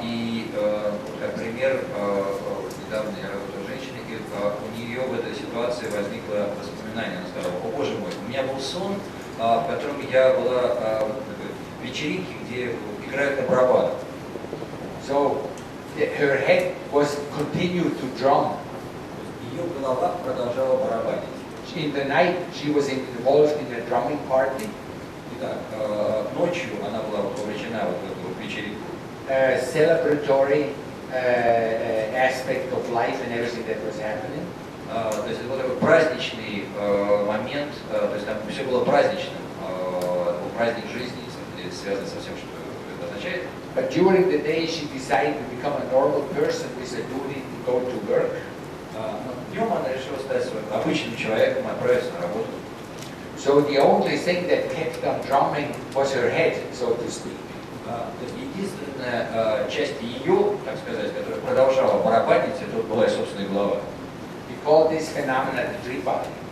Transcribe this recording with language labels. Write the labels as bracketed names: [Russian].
[Russian] И, как пример, недавно я работал с женщиной, и у нее в этой ситуации возникло воспоминание. Она сказала: "О боже мой, у меня был сон, в котором я была в такой вечеринке, где играют на барабанах." [English] So her head was continued to drum. [Russian] Ее голова продолжала барабанить. [English] In the night, she was involved in a drumming party. [Russian] Итак, ночью она была вовлечена в эту вечеринку. [English] Celebratory aspect of life and everything that was happening. [Russian] То есть это был такой праздничный момент, то есть там все было праздничным, был праздник жизни, связанный со всем, что это означает. [English] But during the day, she decided to become a normal person with a duty to go to work. [Russian] Но днем она решила стать своим обычным человеком, отправиться на работу. [English] So the only thing that kept on drumming was her head, so to speak. [Russian] То есть единственная часть ее, так сказать, которая продолжала барабанить, это была и собственная голова. [English] We call this phenomenon the dream body.